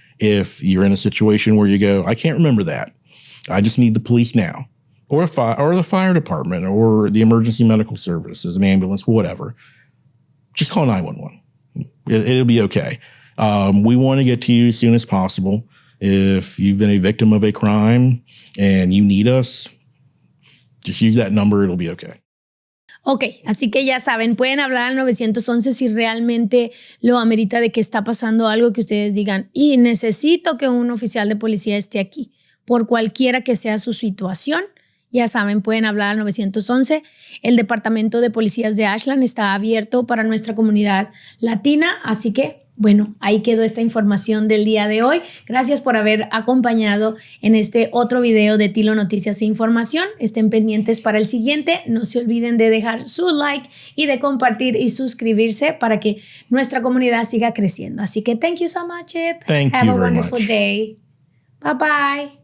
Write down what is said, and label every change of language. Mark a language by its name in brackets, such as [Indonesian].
[English] If you're in a situation where you go, I can't remember that, I just need the police now, or the fire department, or the emergency medical services, an ambulance, whatever, just call 911. It'll be okay. We want to get to you as soon as possible. If you've been a victim of a crime and you need us, just use that number. It'll be okay. [Spanish] Ok, así que ya saben, pueden hablar al 911 si realmente lo amerita de que está pasando algo que ustedes digan y necesito que un oficial de policía esté aquí. Por cualquiera que sea su situación, ya saben, pueden hablar al 911. El Departamento de Policías de Ashland está abierto para nuestra comunidad latina, así que bueno, ahí quedó esta información del día de hoy. Gracias por haber acompañado en este otro video de T.Lonoticiaseinformacion. Estén pendientes para el siguiente. No se olviden de dejar su like y de compartir y suscribirse para que nuestra comunidad siga creciendo. Así que [English] thank you so much, [Spanish] Chip. [English] Thank you very much. Have a wonderful day. Bye-bye.